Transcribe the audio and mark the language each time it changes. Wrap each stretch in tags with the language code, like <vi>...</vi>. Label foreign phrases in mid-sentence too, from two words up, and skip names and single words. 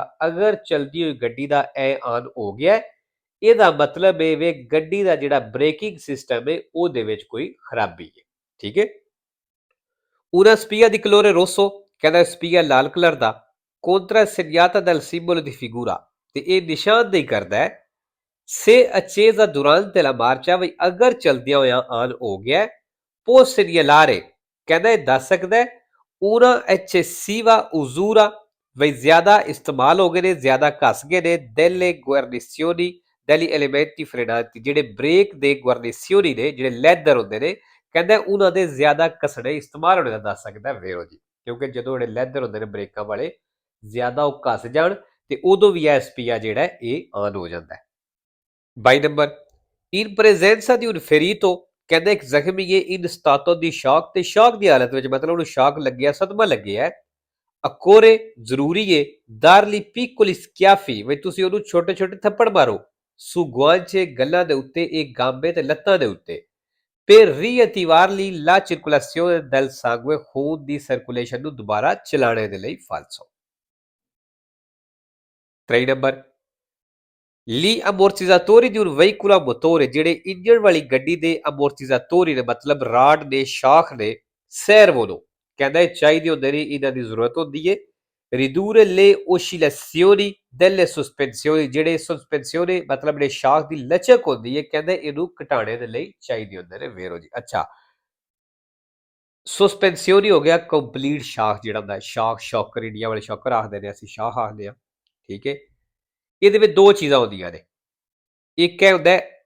<pa>ਅਗਰ ਚਲਦੀ ਹੋਈ ਗੱਡੀ ਦਾ ਇਹ ਆਨ ਹੋ ਗਿਆ, ਇਹਦਾ ਮਤਲਬ ਇਹ ਵੇ ਗੱਡੀ ਦਾ ਜਿਹੜਾ ਬ੍ਰੇਕਿੰਗ ਸਿਸਟਮ ਹੈ ਉਹਦੇ ਵਿੱਚ ਕੋਈ ਖਰਾਬੀ ਹੈ। ਠੀਕ ਹੈ।</pa> <it>una spia di colore rosso,</it> <pa>ਕਹਿੰਦਾ ਸਪੀਆ ਲਾਲ ਕਲਰ ਦਾ</pa> <it>contra segnata dal simbolo di figura,</it> <pa>ਤੇ ਇਹ ਨਿਸ਼ਾਨਦੇਹੀ ਕਰਦਾ ਹੈ</pa> <it>se accesa durante la marcia,</it> <pa>ਵੀ ਅਗਰ ਚਲਦਿਆਂ ਹੋਇਆਂ ਆਨ ਹੋ ਗਿਆ</pa> <it>può segnalare,</it> <pa>ਕਹਿੰਦਾ ਇਹ ਦੱਸ ਸਕਦਾ ਹੈ</pa> <it>una eccessiva usura,</it> <pa>ਵੀ ਜ਼ਿਆਦਾ ਇਸਤੇਮਾਲ ਹੋ ਗਏ ਨੇ, ਜ਼ਿਆਦਾ ਘਸ ਗਏ ਨੇ</pa> <it>delle guarnizioni degli elementi frenanti,</it> <pa>ਜਿਹੜੇ ਬ੍ਰੇਕ ਦੇ ਗੁਆਰਨੀਸੀਓਨੀ ਨੇ, ਜਿਹੜੇ ਲੈਦਰ ਹੁੰਦੇ ਨੇ, ਕਹਿੰਦਾ ਉਹਨਾਂ ਦੇ ਜ਼ਿਆਦਾ ਘਸਣੇ ਇਸਤੇਮਾਲ ਹੋਣੇ ਦਾ ਦੱਸ ਸਕਦਾ ਵੇਰੋ ਜੀ। ਕਿਉਂਕਿ ਜਦੋਂ ਜਿਹੜੇ ਲੈਦਰ ਹੁੰਦੇ ਨੇ ਬ੍ਰੇਕਾਂ ਵਾਲੇ ਜ਼ਿਆਦਾ ਉਹ ਘਸ ਜਾਣ ਤੇ ਉਦੋਂ ਵੀ ਇਹ ਸਪੀਆ ਜਿਹੜਾ ਇਹ ਆਨ ਹੋ ਜਾਂਦਾ ਹੈ। 22 ਨੰਬਰ,</pa> <it>in presenza di un ferito,</it> <pa>ਕਹਿੰਦਾ ਇੱਕ ਜ਼ਖਮੀ ਹੈ</pa> <it>in stato di shock,</it> <pa>ਤੇ ਸ਼ੌਕ ਦੀ ਹਾਲਤ ਵਿੱਚ, ਮਤਲਬ ਉਹਨੂੰ ਸ਼ੌਕ ਲੱਗਿਆ, ਸਦਮਾ ਲੱਗਿਆ। ਅਕੋਰੇ ਜ਼ਰੂਰੀ ਹੈ</pa> <it>darli piccoli schiaffi,</it> <pa>ਵੀ ਤੁਸੀਂ ਉਹਨੂੰ ਛੋਟੇ ਛੋਟੇ ਥੱਪੜ ਮਾਰੋ</pa> <it>su guance,</it> <pa>ਗੱਲਾਂ ਦੇ ਉੱਤੇ, ਇਹ ਗਾਂਬੇ ਤੇ ਲੱਤਾਂ ਦੇ ਉੱਤੇ</pa> <it>per riattivarli la circolazione del sangue,</it> <pa>ਖੂਨ ਦੀ ਸਰਕੂਲੇਸ਼ਨ ਨੂੰ ਦੁਬਾਰਾ ਚਲਾਣੇ ਦੇ ਲਈ ਫਾਲਸੋ।</pa> <it>23 ਨੰਬਰ, gli ammortizzatori di un veicolo a motore,</it> <pa>ਜਿਹੜੇ ਇੰਜਣ ਵਾਲੀ ਗੱਡੀ ਦੇ ਅਮੋਰਟੀਜ਼ਾਟੋਰੀ ਨੇ, ਮਤਲਬ ਰਾਡ ਨੇ, ਸ਼ਾਖ ਨੇ, servono, ਕਹਿੰਦਾ ਇਹ ਚਾਹੀਦੇ ਹੁੰਦੇ ਨੇ, ਇਹਨਾਂ ਦੀ ਜ਼ਰੂਰਤ ਹੁੰਦੀ ਹੈ</pa> <it>ridurre le oscillazioni delle sospensioni</it> <pa>ਜਿਹੜੇ ਸਸਪੈਂਸੀਓਨੇ ਮਤਲਬ ਜਿਹੜੇ ਸ਼ਾਖ ਦੀ ਲਚਕ ਹੁੰਦੀ ਹੈ ਕਹਿੰਦੇ ਇਹਨੂੰ ਘਟਾਣੇ ਦੇ ਲਈ ਚਾਹੀਦੇ ਹੁੰਦੇ ਨੇ ਵੇਰੋ ਜੀ ਅੱਛਾ ਸਸਪੈਂਸੀਓਨੀ ਹੋ ਗਿਆ ਕੰਪਲੀਟ ਸ਼ਾਖ ਜਿਹੜਾ ਹੁੰਦਾ ਸ਼ਾਖ ਸ਼ੌਕਰ ਇੰਡੀਆ ਵਾਲੇ ਸ਼ੌਕਰ ਆਖਦੇ ਨੇ ਅਸੀਂ ਸ਼ਾਖ ਆਖਦੇ ਆ ਠੀਕ ਹੈ ਇਹਦੇ ਵਿੱਚ ਦੋ ਚੀਜ਼ਾਂ ਹੁੰਦੀਆਂ ਨੇ ਇੱਕ ਹੈ ਹੁੰਦਾ</pa>